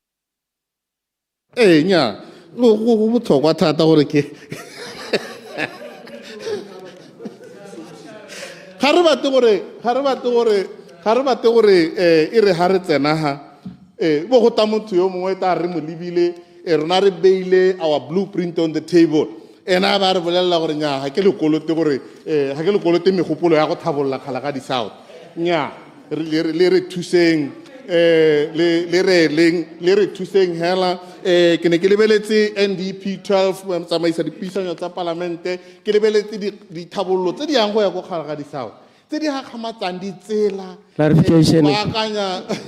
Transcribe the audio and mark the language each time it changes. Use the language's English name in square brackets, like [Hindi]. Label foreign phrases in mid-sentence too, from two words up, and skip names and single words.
[Tswana] Nnyaa go botlhokwa thata gore ke ga re bate gore e re ha re tsenaga bo go ta motho yo mongwe ta re mo lebile rona re beile [English] our blueprint on the table [Tswana] ena ba re bolelela gore nnyaa ga ke le kolote megopolo ya go thabolola kgala ga di-south nnyaa le re thuseng le re thuseng hela ke ne ke lebeletse NDP 12 tsamaisa dipuisano tsa palamente ke lebeletse dithabololo tse di yang go ya go kgala ga di-south tse di gakgamatsang ditsela baakanya